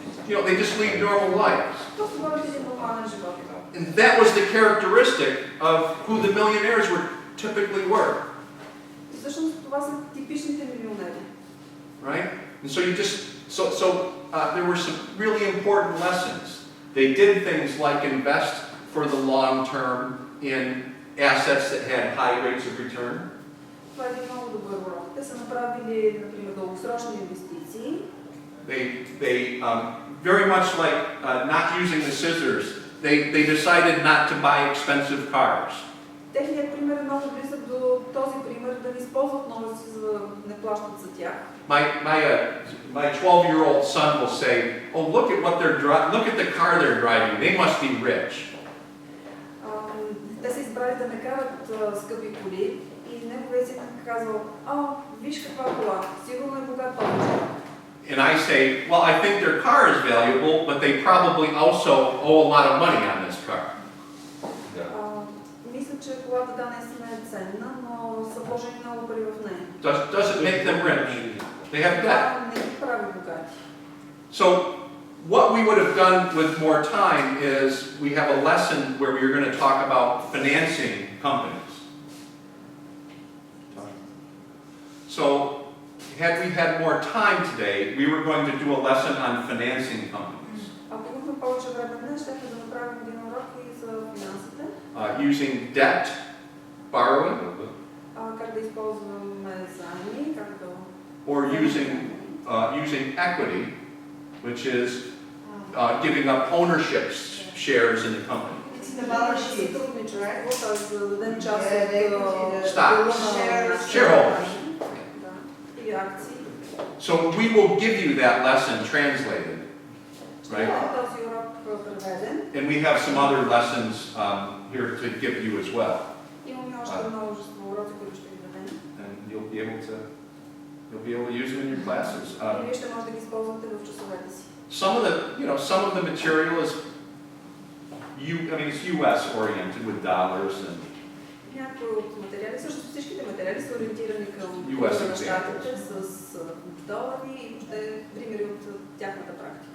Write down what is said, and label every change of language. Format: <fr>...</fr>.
<en>They just lead normal lives.</en> <bg>Просто водят един нормален живот.</bg> <en>And that was the characteristic of who the millionaires typically were.</en> <bg>И всъщност това са типичните милионери.</bg> <en>Right? And so you just, there were some really important lessons. They did things like invest for the long term in assets that had high rates of return.</en> <bg>Това е един много добър урок. Те са направили, например, дългосрочни инвестиции.</bg> <en>They very much like not using the scissors, they decided not to buy expensive cars.</en> <bg>Техният пример е много близък до този пример, да не използват ножици, за да не плащат за тях.</bg> <en>My 12-year-old son will say, "Oh, look at the car they're driving. They must be rich."</en> <bg>Те са избрали да не карат скъпи коли и неговият син казал: виж каква кола, сигурно е богат повече.</bg> <en>And I say, well, I think their car is valuable, but they probably also owe a lot of money on this car.</en> <bg>Мисля, че колата наистина е ценна, но са вложени много пари в нея.</bg> <en>Does it make them rich? They have debt.</en> <bg>Не ги прави богати.</bg> <en>So what we would have done with more time is we have a lesson where we are going to talk about financing companies. So had we had more time today, we were going to do a lesson on financing companies.</en> <bg>Ако имахме повече време днес, ще да направим един урок и за финансите.</bg> <en>Using debt, borrowing,</en> <bg>как да използваме заеми, как да...</bg> <en>or using equity, which is giving up ownership shares in the company.</en> <bg>Сътрудничество, т.е. да дадем част от</bg> <en>Stocks, shareholders.</en> <bg>Или акции.</bg> <en>So we will give you that lesson translated, right?</en> <bg>Този урок преведен.</bg> <en>And we have some other lessons here to give you as well.</en> <bg>Имаме още множество уроци, които ще ви дадем.</bg> <en>And you'll be able to use them in your classes.</en> <bg>И вие ще може да ги използвате в часовете си.</bg> <en>Some of the material is, it's U.S. oriented with dollars and</en> <bg>Някои от материали, също всичките материали са ориентирани към щатите с долари и въобще примери от тяхната практика.</bg>